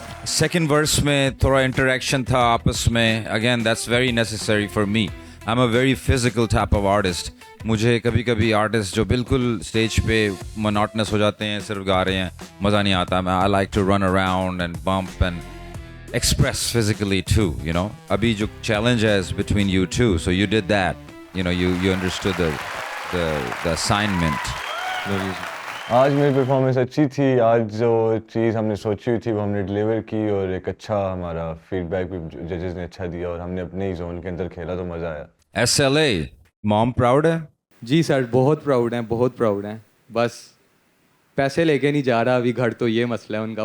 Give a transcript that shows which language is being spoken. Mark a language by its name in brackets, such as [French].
[Hindi] Second verse में थोड़ा interaction था आपस में. [English] Again that's very necessary for me. I am a very physical type of artist. [Hindi] मुझे कभी कभी आर्टिस्ट जो बिल्कुल स्टेज पे मोनोटनस हो जाते हैं, सिर्फ गा रहे हैं, मज़ा नहीं आता. [English] I like to run around and bump and express physically too, you know. Abhi jo challenge is between you two, so you did that, you know, you understood the assignment. [Hindi] आज मेरी परफॉर्मेंस अच्छी थी. आज जो चीज़ हमने सोची हुई थी वो हमने डिलीवर की और एक अच्छा हमारा फीडबैक भी जजेस ने अच्छा दिया और हमने अपने ही जोन के अंदर खेला तो मज़ा आया. SLA, मॉम प्राउड है? जी सर, बहुत प्राउड हैं, बहुत प्राउड हैं. बस पैसे लेके नहीं जा रहा अभी घर, तो ये मसला है उनका.